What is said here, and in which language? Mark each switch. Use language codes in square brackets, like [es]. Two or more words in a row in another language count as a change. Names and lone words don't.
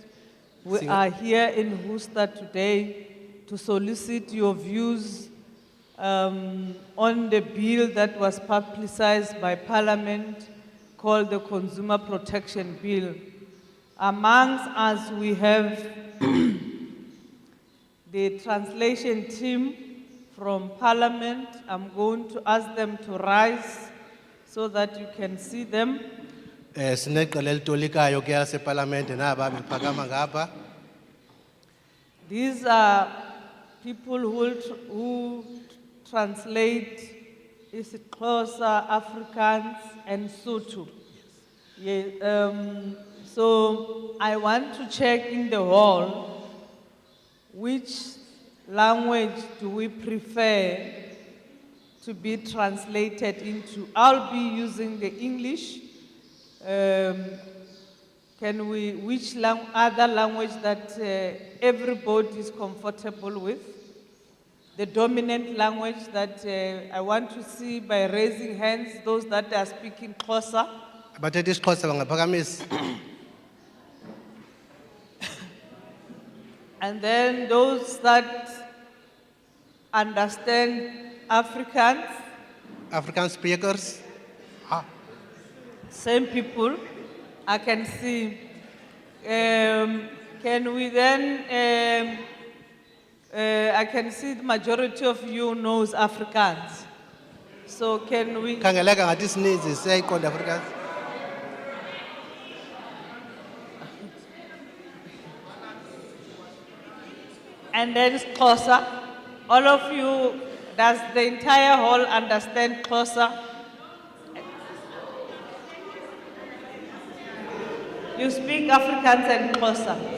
[en] We are here in Worcester today to solicit your views on the bill that was publicized by Parliament called the Consumer Protection Bill. Amongst us, we have the translation team from Parliament. I'm going to ask them to rise so that you can see them. [xh] Sineqela elitolikayo ke yaseParliament naba bephakama ngapha. [en] These are people who translate is Xhosa, Afrikaans, and Sotho. Yeah, so I want to check in the hall which language do we prefer to be translated into. I'll be using the English. Which other language that everybody is comfortable with? The dominant language that I want to see by raising hands, those that are speaking Xhosa. [xh] Abathetha isiXhosa bangaphakamisa. [en] And then those that understand Afrikaans, African speakers. same people, I can see. Can we then, I can see the majority of you knows Afrikaans. So can we, [xh] Khangeleka ngathi sininzi siyayiqonda Afrikaans. [en] and then Xhosa, all of you, does the entire hall understand Xhosa? You speak Afrikaans and Xhosa?